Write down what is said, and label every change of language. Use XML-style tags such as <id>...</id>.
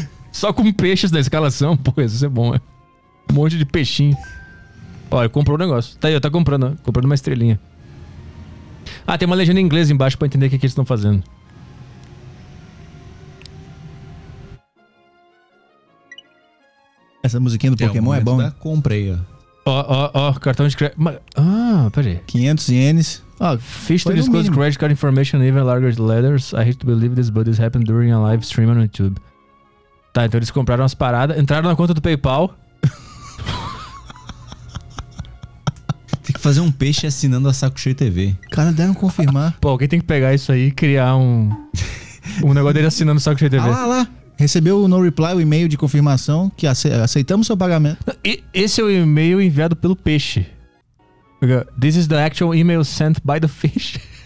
<pt>Só com peixes na escalação. Pô, isso é bom, é. Um monte de peixinho. Olha, comprou um negócio. Tá aí, tá comprando, ó. Comprando uma estrelinha. Ah, tem uma legenda em inglês embaixo pra entender o que, é que eles estão fazendo. Essa musiquinha do tem Pokémon é bom? Comprei, ó. Ó, cartão de crédito. Ah, peraí. 500 ienes.</pt> <en>Ah, fish to disclose credit card information in even larger letters. I hate to believe this, but this happened during a live stream on YouTube.</en> <pt>Tá, então eles compraram as paradas, entraram na conta do PayPal. Tem que fazer um peixe assinando a Saco Cheio TV. Cara, deram confirmar. Pô, alguém tem que pegar isso aí e criar um negócio dele assinando a Saco Cheio TV. Ah, lá. Recebeu o no reply, o e-mail de confirmação que aceitamos seu pagamento. Esse é o e-mail enviado pelo peixe.</pt> <en>This is the actual email sent by the fish.</en>